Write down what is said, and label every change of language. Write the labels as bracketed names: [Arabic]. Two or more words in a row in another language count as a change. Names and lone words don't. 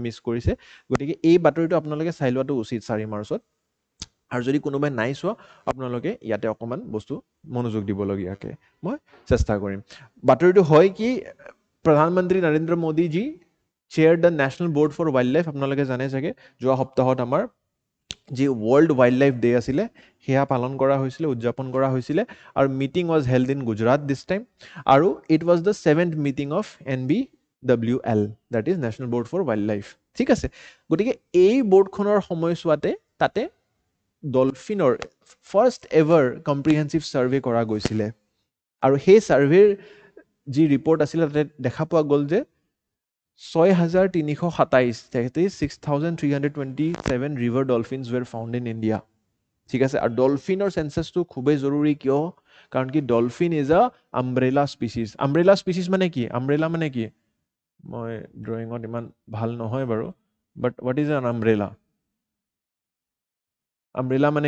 [Assamese] মিছ কৰিছে গতিকে এই বাতৰিটো আপোনালোকে চাই লোৱাটো উচিত 4 মাৰ্চত আৰু যদি কোনোবাই নাই চোৱা আপোনালোকে ইয়াতে অকণমান বস্তু মনোযোগ দিবলগীয়াকৈ মই চেষ্টা কৰিম বাতৰিটো হয় কি প্ৰধানমন্ত্ৰী নৰেন্দ্ৰ মোদীজী [English] chair the National Board for Wild Life [Assamese] আপোনালোকে জানে চাগে যোৱা সপ্তাহত আমাৰ যি ৱৰ্ল্ড ৱাইল্ড লাইফ ডে আছিলে সেয়া পালন কৰা হৈছিলে উদযাপন কৰা হৈছিলে আৰু [English] meeting was held in Gujarat this time [Assamese] আৰু [English] it was the 7th meeting of NBWL that is National Board for Wild Life [Assamese] ঠিক আছে গতিকে এই বৰ্ডখনৰ সময়ছোৱাতে তাতে ডলফিনৰ [English] first ever comprehensive survey [Assamese] কৰা গৈছিলে আৰু সেই ছাৰ্ভেৰ যি ৰিপৰ্ট আছিলে তাতে দেখা পোৱা গ'ল যে [English] 6,327 that is 6,327 river dolphins were found in India [Assamese] ঠিক আছে আৰু ডলফিনৰ সেন্সাসটো খুবেই জৰুৰী কিয় কাৰণ কি [English] dolphin is a umbrella species [Assamese] মানে কি আমব্ৰেলা মানে কি মই ড্ৰয়িঙত ইমান ভাল নহয় বাৰু [English] but what is an umbrella [Assamese] মানে